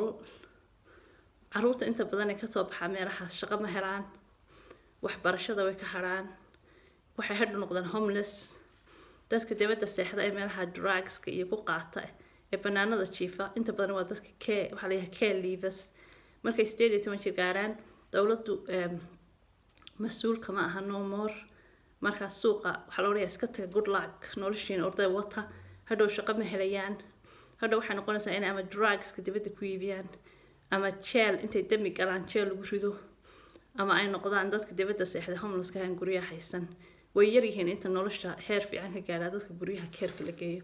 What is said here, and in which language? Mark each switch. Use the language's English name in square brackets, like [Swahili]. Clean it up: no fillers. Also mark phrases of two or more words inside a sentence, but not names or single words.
[Somali] caruurta inta badan ay kasoo baxaa meelahaas shaqo ma helaan, waxbarashada way ka haraan, waxay hadhu noqdaan homeless. dadka dibadda seexda ee meelaha drugska iyo ku qaata ee banaanada jiifa inta badan waa dadka waxaa layahay [English] care leavers. [Somali] markay 18 jir gaaraan dowladdu mas-uul kama aha [English] no more. [Somali] markaas suuqa waxaa la odhanayaa iska taga [English] good luck [Somali] noloshiina orday wata, hadhow shaqo ma helayaan. hadhow waxay noqonaysaa inay ama drugska dibadda ku iibiyaan ama jeel intay dami galaan jeel lagu rido, ama ay noqdaan dadka dibadda seexda homelesska aan guryaha haysan. way yar yihiin inta nolosha heer fiican ka gaadhaa dadka guryaha keerka la geeyo.